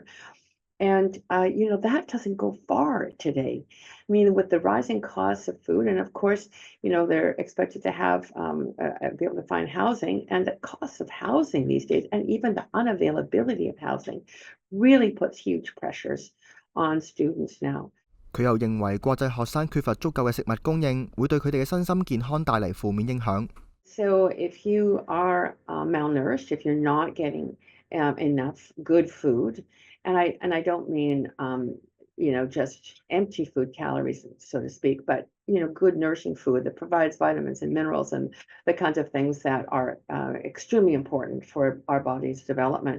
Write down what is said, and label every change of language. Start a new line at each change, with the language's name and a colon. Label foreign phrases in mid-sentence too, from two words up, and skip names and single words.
English: And, that doesn't go far today. I mean, with the rising costs of food, and of course, they're expected to have, be able to find housing, and the cost of housing these days, and even the unavailability of housing, really puts huge pressures on students now.
Cantonese: 佢又認為國際學生缺乏足夠嘅食物供應，會對佢哋嘅身心健康帶嚟負面影響。
English: So if you are malnourished, if you're not getting enough good food, and I don't mean just empty food calories, so to speak, but good nourishing food that provides vitamins and minerals and the kinds of things that are extremely important for our body's development.